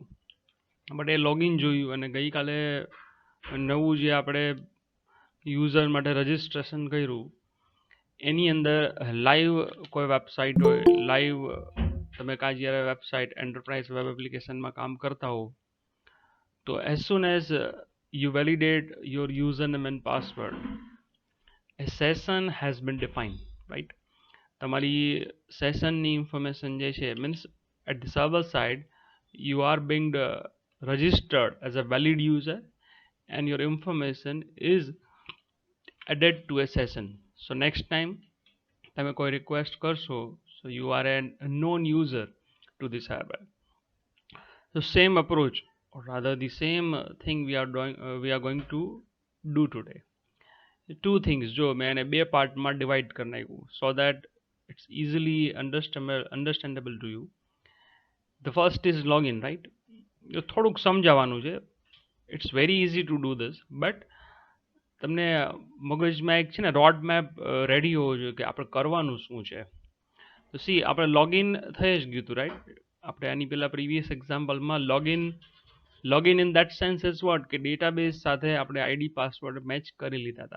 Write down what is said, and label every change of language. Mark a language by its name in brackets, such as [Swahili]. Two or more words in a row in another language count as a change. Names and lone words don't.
[Gujarati] બટ એ લોગિન જોયું અને ગઈકાલે નવું જે આપણે યુઝર માટે રજિસ્ટ્રેશન કર્યું એની અંદર લાઈવ કોઈ વેબસાઇટ હોય, લાઈવ તમે કાં જ્યારે [English] website enterprise web applicationમાં [Gujarati] કામ કરતા હો, તો [English] as soon as you validate your username and password, a session has been defined, right? [Gujarati] તમારી સેશનની ઇન્ફોર્મેશન જે છે [English] means at the server side you are being registered as a valid user and your information is added to a session. So next time [Gujarati] તમે કોઈ રિક્વેસ્ટ કરશો, [English] so you are a known user to the server. So same approach, or rather the same thing we are going to do today. Two things [Gujarati] જો મેં એને બે [English] partમાં divide [Gujarati] કરી નાખ્યું [English] so that it's easily understandable to you. The first is login, right? [Gujarati] થોડુંક સમજાવવાનું છે. [English] It's very easy to do this, but [Gujarati] તમને મગજમાં એક છે ને [English] road map ready [Gujarati] હોવો જોઈએ કે આપણે કરવાનું શું છે. તો સી આપણે લોગિન થઈ જ ગયું હતું, રાઈટ? આપણે આની પહેલાં [English] previous exampleમાં login in that sense is what [Gujarati] કે ડેટાબેઝ સાથે આપણે [English] ID password [Gujarati] મેચ કરી લીધા હતા.